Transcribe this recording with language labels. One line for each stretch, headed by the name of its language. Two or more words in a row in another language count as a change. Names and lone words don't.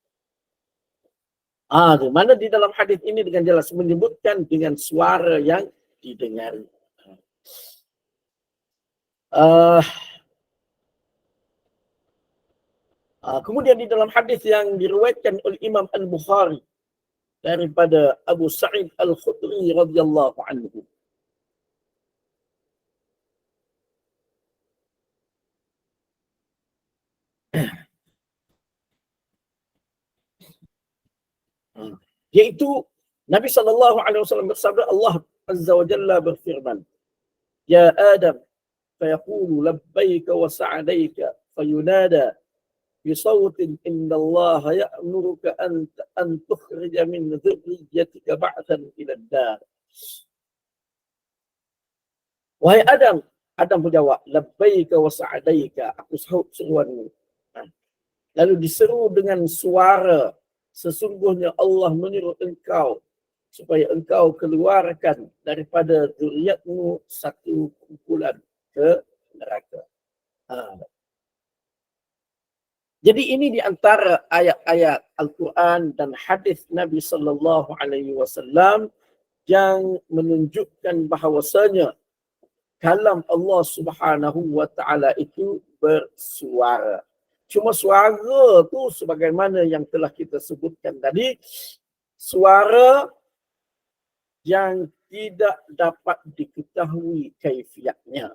Malay: Mana di dalam hadis ini dengan jelas menyebutkan dengan suara yang didengari. Kemudian di dalam hadis yang diriwayatkan oleh Imam Al-Bukhari daripada Abu Sa'id Al-Khudri
Arabic: رضي الله عنه.
Malay: Yaitu Nabi SAW bersabda, Allah
Arabic: عز وجل
Malay: berfirman,
Arabic: يا آدم، فيقول لبيك وسعديك، فينادى بصوت إن الله يأمرك أن تخرج من ذريتك بعثا إلى الدار.
Malay: Wahai Adam, Adam menjawab,
Arabic: لبيك وسعديك,
Malay: aku sahut seruanmu. Lalu diseru dengan suara, sesungguhnya Allah menyuruh engkau supaya engkau keluarkan daripada zuriatmu satu kumpulan ke neraka. Jadi ini di antara ayat-ayat Al-Quran dan hadis Nabi
Arabic: صلى الله عليه وسلم
Malay: yang menunjukkan bahawasanya kalam Allah
Arabic: سبحانه وتعالى
Malay: itu bersuara. Cuma suara tu sebagaimana yang telah kita sebutkan tadi, suara yang tidak dapat diketahui kaifiatnya.